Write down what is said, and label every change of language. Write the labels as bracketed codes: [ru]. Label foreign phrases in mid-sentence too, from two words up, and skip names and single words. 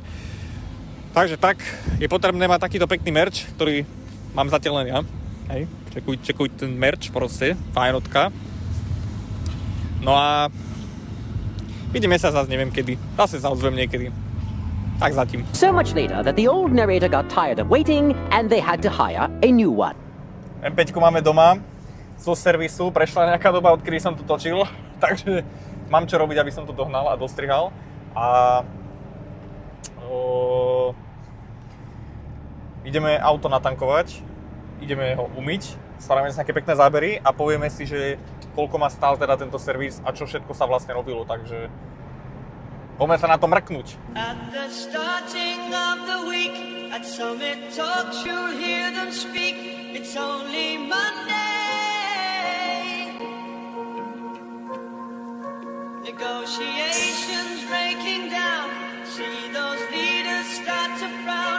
[sk] Takže tak, je potrebné mať takýto pekný merch, ktorý mám zatiaľ len ja. Hej, čekuj ten merch proste, fajnotka. No a vidíme sa zase neviem kedy, zase sa ozvem niekedy. Tak zatím. [en] So much later that the old narrator got tired of waiting and they had to hire a new one. [sk] M5 máme doma, zo servisu, prešla nejaká doba, odkedy som to točil, takže mám čo robiť, aby som to dohnal a dostrihal. A ideme auto natankovať, ideme ho umyť, spravíme si nejaké pekné zábery a povieme si, že koľko má stál teda tento servis a čo všetko sa vlastne robilo, takže poďme sa na to mrknúť. [en] At the starting of the week, at Summit Talks you'll hear them speak. It's only Monday. Negotiations breaking down. See those leaders start to frown.